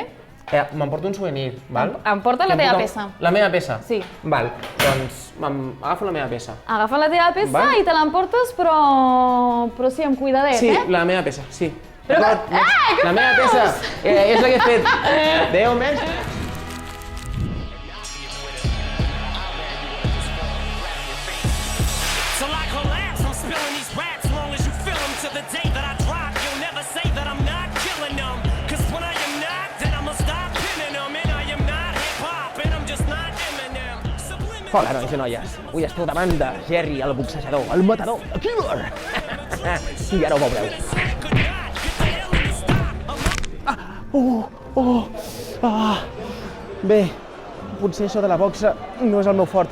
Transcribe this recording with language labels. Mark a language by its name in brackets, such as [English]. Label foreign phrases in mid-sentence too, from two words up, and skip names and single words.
[Catalan] M'emporto un souvenir, val? Emporta la I em teva porto peça. La meva peça? Sí. Val, doncs agafo la meva peça. Agafa la teva peça Val. i te l'emportes, però sí, amb cuidadet, Sí, eh? la meva peça, sí. Però que- D'acord, què la meva fas? peça, és la que he fet. Adéu, mestre. [English] So like collapse, I'm spilling these raps long as you feel them to the day that I drop. You'll never say that I'm not killing them. Cause when I am not, then I'ma stop pinning them. And I am not hip-hop, and I'm just not Eminem. Subliminal. [Catalan] Hola, nois i noies. Avui esteu davant de Jerry, el boxejador, el matador, el killer. I ara ho veureu. Bé, potser això de la boxa no és el meu fort.